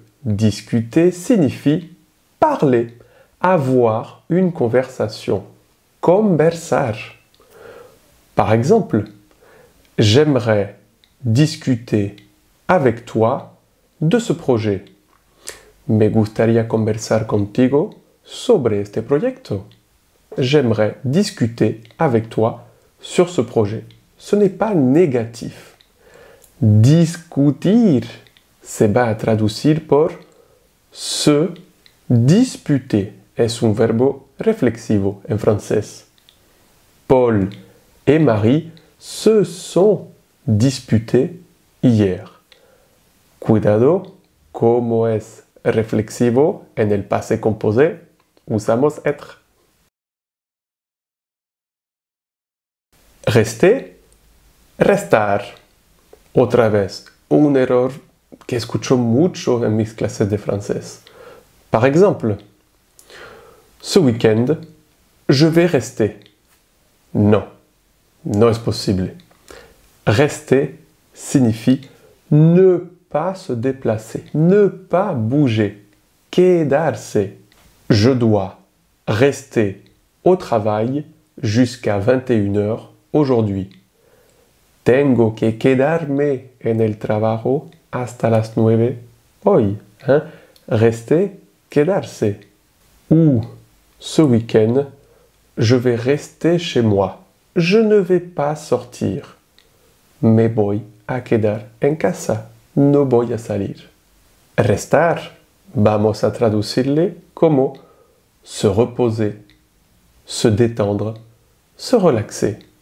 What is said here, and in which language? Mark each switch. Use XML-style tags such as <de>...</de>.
<fr>discuter signifie parler, avoir une conversation, conversar. Par exemple, j'aimerais discuter avec toi de ce projet.</fr> <es>Me gustaría conversar contigo sobre este proyecto.</es> <fr>J'aimerais discuter avec toi sur ce projet. Ce n'est pas négatif.</fr> <es>Discutir se va a traducir por se disputer. Es un verbo reflexivo en francés.</es> <fr>Paul et Marie se sont disputés hier.</fr> <es>Cuidado, como es reflexivo en el passé composé, usamos être. Rester, restar. Otra vez, un error que escucho mucho en mis clases de francés.</es> <fr>Par exemple, ce week-end, je vais rester.</fr> <es>Non, no es posible.</es> <fr>Rester signifie ne pas se déplacer, ne pas bouger, quedarse. Je dois rester au travail jusqu'à 21h aujourd'hui.</fr> <es>Tengo que quedarme en el trabajo hasta las 9 hoy. Hein? Rester, quedarse.</es> <fr>Ou ce week-end, je vais rester chez moi. Je ne vais pas sortir.</fr> <es>Me voy a quedar en casa. No voy a salir. Restar, vamos a traducirle como</es> <fr>se reposer, se détendre, se relaxer.</fr>